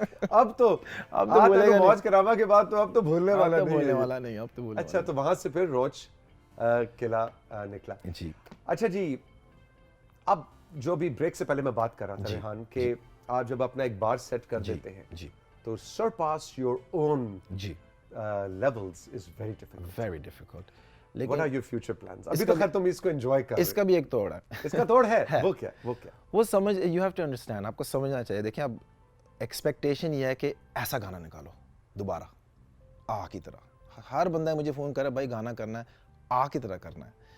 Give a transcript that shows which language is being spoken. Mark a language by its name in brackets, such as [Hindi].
[Urdu] اب تو بھولے گا, موج کراما کے بعد تو اب تو بھولنے والا نہیں, اب تو. اچھا, تو وہاں سے پھر روچ قلعہ نکلا. جی اچھا جی, اب جو بھی بریک سے پہلے میں بات کر رہا تھا ریحان, کہ آپ جب اپنا ایک بار سیٹ کر دیتے ہیں جی, [English] تو surpass your own [Urdu] جی [English] levels is very difficult. Very difficult. What are your future plans? [Urdu] ابھی تو خیر تم اس کو انجوائے کر رہے. اس کا بھی ایک توڑ ہے. اس کا توڑ ہے, وہ کیا, وہ سمجھ, [English] you have to understand, [Urdu] آپ کو سمجھنا چاہیے. دیکھیں اب ایکسپیکٹیشن یہ ہے کہ ایسا گانا نکالو دوبارہ آ کی طرح. ہر بندہ مجھے فون کرے, بھائی گانا کرنا ہے, آ کی طرح کرنا ہے.